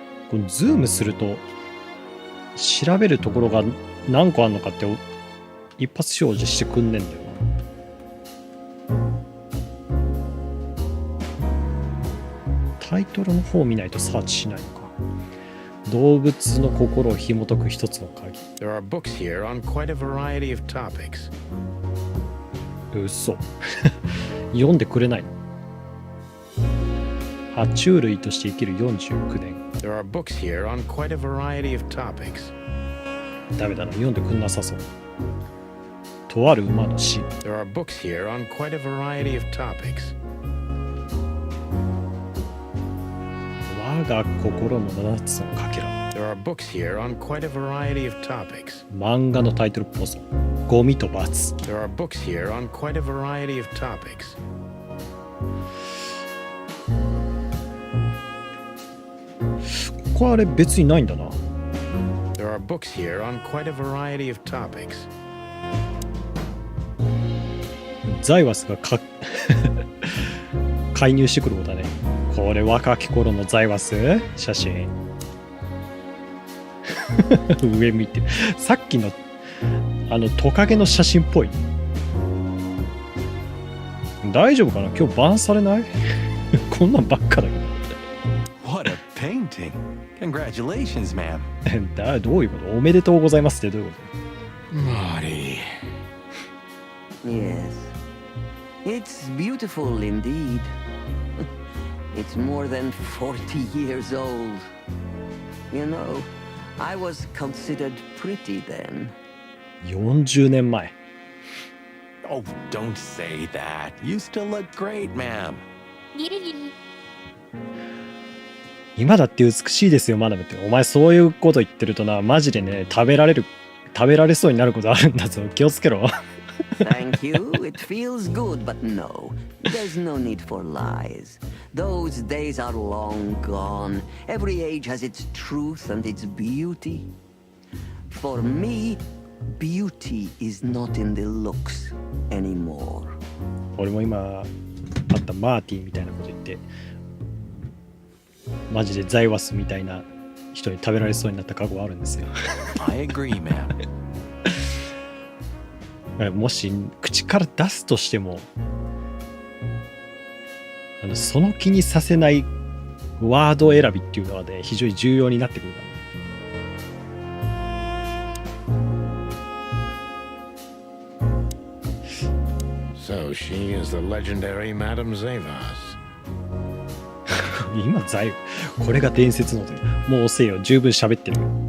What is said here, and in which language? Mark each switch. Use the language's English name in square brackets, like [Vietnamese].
[Japanese] これズームすると調べるところが何個あるのかって一発表示してくんねんだよな。タイトルの方を見ないとサーチしないのか。動物の心を紐解く一つの鍵。 [English] There are books here on quite a variety of topics. [Japanese] 嘘。読んでくれないの。爬虫類として生きる49年。 [English] There are books here on quite a variety of topics. [Japanese] ダメだな、読んでくんなさそう。とある馬の死。 [English] There are books here on quite a variety of topics. [Japanese] 我が心の7つのかけら。 [English] There are books here on quite a variety of topics. [Japanese] 漫画のタイトルっぽそう。ゴミと罰。 [English] There are books here on quite a variety of topics. [Japanese] ここあれ別にないんだな。 [English] There are books here on quite a variety of topics. [Japanese] ザイワスが介入してくることだね。これ若き頃のザイワス写真。上見て。さっきのトカゲの写真っぽい。大丈夫かな、今日バンされない？こんなんばっかだけど。 [English] What a painting. Congratulations, ma'am. [Japanese] どういうこと？おめでとうございますってどういうこ [English] Marty. Yes. It's beautiful indeed. It's more than 40 years old. You know, I was considered pretty then. [Japanese] と？40年前。 [English] Oh, don't say that. You still look great, ma'am. [Japanese] ギリギリ。今だって美しいですよ、マダムって。お前そういうこと言ってるとな、マジでね、食べられそうになることあるんだぞ。気をつけろ。 [English] Thank you. It feels good, but no. There's no need for lies. Those days are long gone. Every age has its truth and its beauty. For me, beauty is not in the looks anymore. [Japanese] 俺も今あったマーティみたいなこと言って、マジでザイワスみたいな人に食べられそうになった過去はあるんですよ。 [English] I agree, ma'am. [Japanese] もし口から出すとしても、その気にさせないワード選びっていうのはね、非常に重要になってくるから。 [English] So she is the legendary Madame Zavas. [Japanese] 今これが伝説のもう遅えよ、十分喋ってるよ。